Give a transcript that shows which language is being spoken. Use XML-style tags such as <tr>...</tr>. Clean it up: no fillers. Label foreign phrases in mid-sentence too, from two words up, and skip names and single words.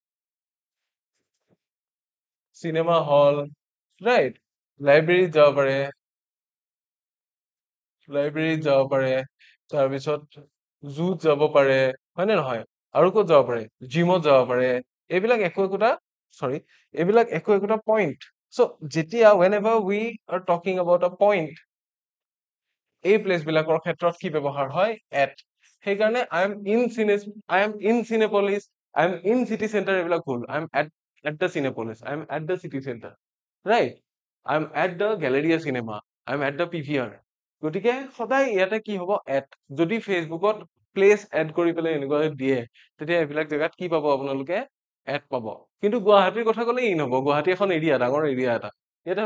<en>cinema hall</en> <as>ৰাইট লাইব্ৰেৰীত যাব পাৰে তাৰপিছত জুত যাব পাৰে হয় নে নহয় আৰু ক'ত যাব পাৰে জিমত যাব পাৰে এইবিলাক একো একোটা পইণ্ট চ' যেতিয়া</as> <en>whenever we are talking about a point</en> <as>এই প্লেচ বিলাকৰ ক্ষেত্ৰত কি ব্যৱহাৰ হয় এট সেইকাৰণে</as> <en>I am in Cinepolis I am in city center</en> <as>এইবিলাক ভুল</as> <en>I am at the Cinepolis I am at the city center right I am at the Galleria Cinema I am at the PVR</en> <as>গতিকে সদায় ইয়াতে কি হ'ব এট যদি ফেচবুকত</as> <en>place add</en> <as>কৰি পেলাই এনেকুৱা দিয়ে তেতিয়া এইবিলাক জেগাত কি পাব আপোনালোকে এড পাব কিন্তু গুৱাহাটীৰ কথা ক'লে ইন হ'ব গুৱাহাটী এখন এৰিয়া ডাঙৰ এৰিয়া এটা ইয়াতে</as>